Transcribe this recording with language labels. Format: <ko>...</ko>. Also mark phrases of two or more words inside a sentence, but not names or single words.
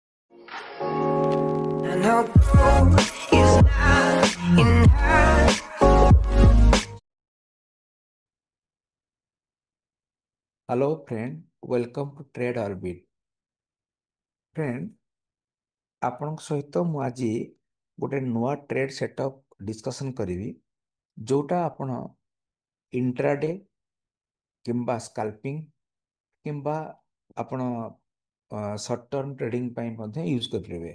<en>And our growth is not in her. Hello friend, welcome to Trade Orbit. Friend,</en> <or>ଆପଣଙ୍କ ସହିତ ମୁଁ ଆଜି ଗୋଟେ ନୂଆ</or> <en>trade setup discussion</en> <or>କରିବି ଯୋଉଟା ଆପଣ ଇଣ୍ଟ୍ରାଡେ କିମ୍ବା ସ୍କାଲ୍ପିଂ କିମ୍ବା ଆପଣ</or> <en>short term trading</en> <or>ପାଇଁ ମଧ୍ୟ ୟୁଜ୍ କରିପାରିବେ।</or>